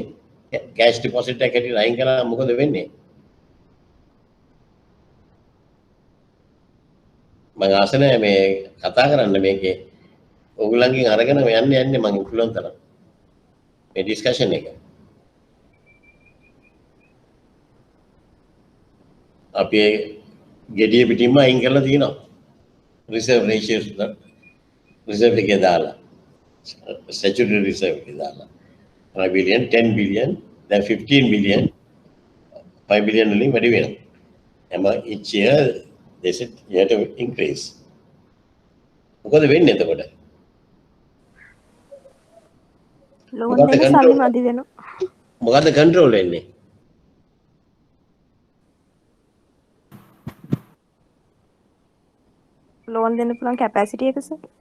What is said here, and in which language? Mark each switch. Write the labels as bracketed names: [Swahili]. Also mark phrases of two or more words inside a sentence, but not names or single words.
[English] cash deposit [Sinhala] එක හැටියට අයින් කරා මොකද වෙන්නේ? මම ආස නැහැ මේ කතා කරන්න මේකේ ඕගොල්ලන්ගෙන් අරගෙන යන්නේ මම පුළුවන් තරම් මේ ඩිස්කෂන් එක. අපි ගෙඩිය පිටින්ම අයින් කරලා තියෙනවා. [English] reserve ratios reserve [Sinhala] එකේ දාලා [English] statutory reserve is 5 billion, 10 billion, then 15 billion, 5 billion [Sinhala] වලින් වැඩි වෙනවා. [English] each year they said you have to increase. [Sinhala] මොකද වෙන්නේ එතකොට? ලෝන් දෙන්න සල්ලි මදි වෙනවා. මොකද්ද control වෙන්නේ? ලෝන් දෙන්න පුළුවන් කැපැසිටි එක සර්.